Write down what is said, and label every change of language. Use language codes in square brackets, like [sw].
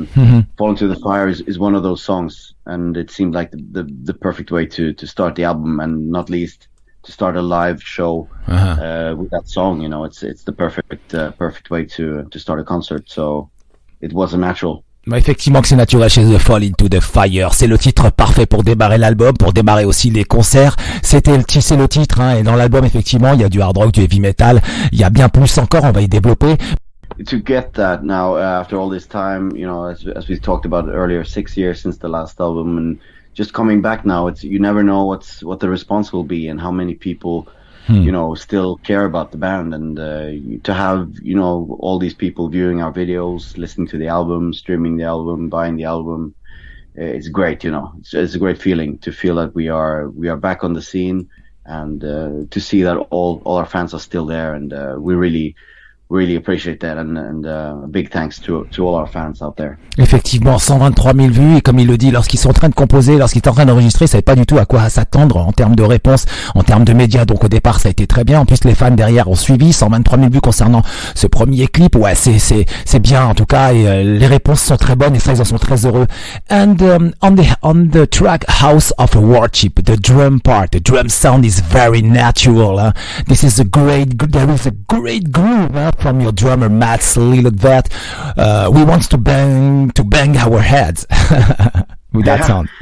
[en] And Fall Into the Fire is one of those songs, and it seemed like the perfect way to start the album, and not least to start a live show with that song. It's the perfect way to start a concert. So it was a natural. [fr] Effectivement que c'est naturel chez The Fall Into the Fire. C'est le titre parfait pour démarrer l'album, pour démarrer aussi les concerts. C'est le titre, hein, et dans l'album, effectivement, il y a du hard rock, du heavy metal. Il y a bien plus encore, on va y développer. [en] To get that now, after all this time, as we talked about earlier, 6 years since the last album, and just coming back now, you never know what the response will be and how many people still care about the band, and to have all these people viewing our videos, listening to the album, streaming the album, buying the album, it's great. It's a great feeling to feel that we are back on the scene, and to see that all our fans are still there, and we really appreciate that, and big thanks to all our fans out there. [fr] Effectivement, 123 000 vues, et comme il le dit, lorsqu'ils sont en train de composer, lorsqu'ils sont en train d'enregistrer, ils savaient pas du tout à quoi s'attendre en termes de réponse, en termes de médias. Donc au départ, ça a été très bien. En plus, les fans derrière ont suivi. 123 000 vues concernant ce premier clip. Ouais, c'est bien en tout cas, et les réponses sont très bonnes, et ça, ils en sont très heureux. [en] And on the track House of Worship, the drum part, the drum sound is very natural. There is a great groove from your drummer Mats Lilletvedt. We want to bang our heads with that sound.